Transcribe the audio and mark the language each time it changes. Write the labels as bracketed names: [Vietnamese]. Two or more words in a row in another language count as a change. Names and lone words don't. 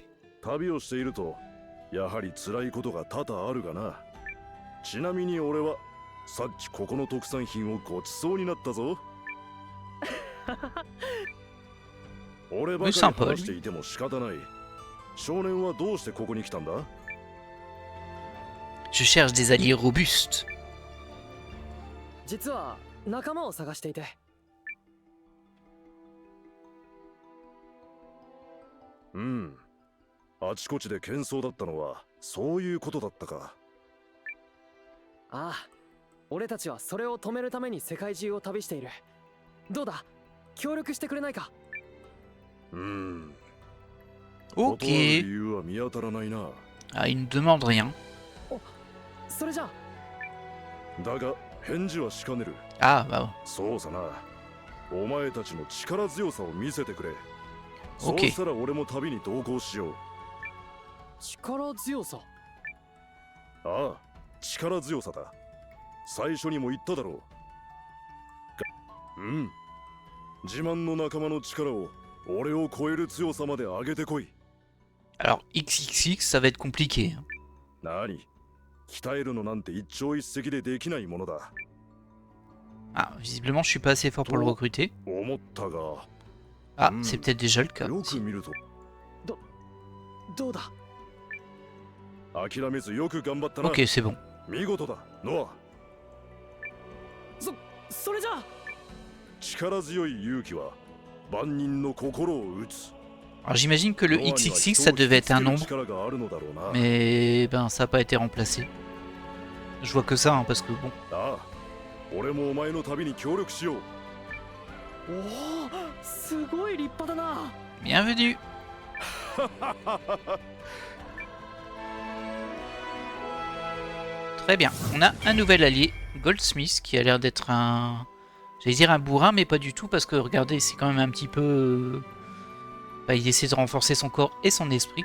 [Japanese] 旅をしているとやはり辛いことが多々あるがな。ちなみに俺はさっきここの特産品をごちそうになったぞ。俺ばかり話していても仕方ない。少年はどうしてここに来たんだ？ [French] Je cherche des alliés robustes. [Japanese] 実は仲間を探していて。うん。あちこちで喧騒だったのはそういうことだったか。ああ、 俺たちはそれを止めるために世界中を旅している。どうだ、協力してくれないか？断る [French] Ok. [Japanese] 理由は見当たらないな。 [French] Ah, il ne demande rien. [Japanese] それじゃあ、だが返事はしかねる。 [French] Ah, bah. [Japanese] そうさな。お前たちの力強さを見せてくれ。そう [French] Ok. [Japanese] したら俺も旅に同行しよう。力強さ。ああ、力強さだ。最初にも言っただろう。自慢の仲間の力を俺を超える強さまで上げてこい。 [French] Alors, XXX, ça va être compliqué. [Japanese] 何？鍛えるのなんて一朝一夕でできないものだ。 [French] Ah, visiblement, je suis pas assez fort pour le recruter. [Japanese] 思ったが、 [French] Ah, c'est peut-être déjà le cas. [Japanese] よく [French] Si. [Japanese] 見るとどうだ？諦めずよく頑張ったな。 [French] Ok, c'est bon. [Japanese] 見事だ、ノア。それじゃあ、力強い勇気は万人の心を打つ。 [French] Alors, j'imagine que le XXX, ça devait être un nombre. [Japanese] 力があるのだろうな。 [French] Mais ben, ça n'a pas été remplacé. Je vois que ça, hein, parce que bon. [Japanese] ああ、俺もお前の旅に協力しよう。おお、すごい立派だな。 [French] Bienvenue. Très bien. On a un nouvel allié, Goldsmith, qui a l'air d'être un... J'allais dire un bourrin, mais pas du tout, parce que regardez, c'est quand même un petit peu... Bah, il essaie de renforcer son corps et son esprit.